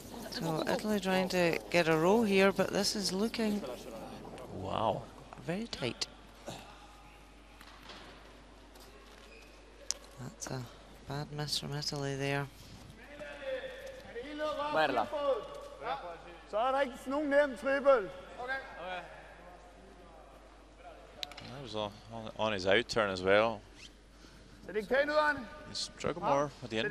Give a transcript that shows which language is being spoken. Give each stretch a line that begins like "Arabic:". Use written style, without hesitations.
English: So Italy trying to get a roll here, but this is looking... Wow. Very tight. That's a bad miss from Italy there.
Italian: Guarda.
Danish: Så der ikke nogen nem triple.
English: That was on his out turn as well.
Danish: Så det ikke pænt ud, Arne?
English: He struggled more with the in